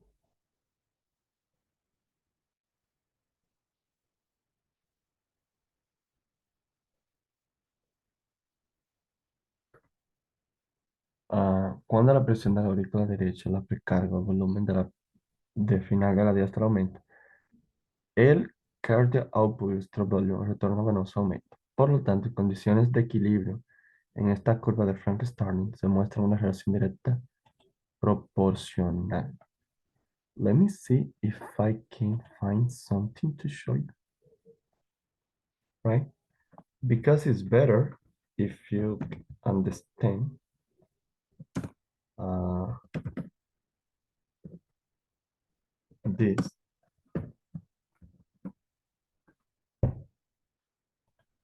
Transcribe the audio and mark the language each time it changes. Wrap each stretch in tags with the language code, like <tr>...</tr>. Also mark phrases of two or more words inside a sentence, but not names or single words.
<es>cuando la presión de la aurícula derecha o la precarga o el volumen de final de la diástole aumenta, el</es> <en>cardiac output</en> <es>estrobolio retorno venoso aumenta. Por lo tanto, en condiciones de equilibrio en esta curva de Frank-Starling se muestra una relación directa proporcional.</es> <en>Let me see if I can find something to show you, right? Because it's better if you understand uh, this.</en>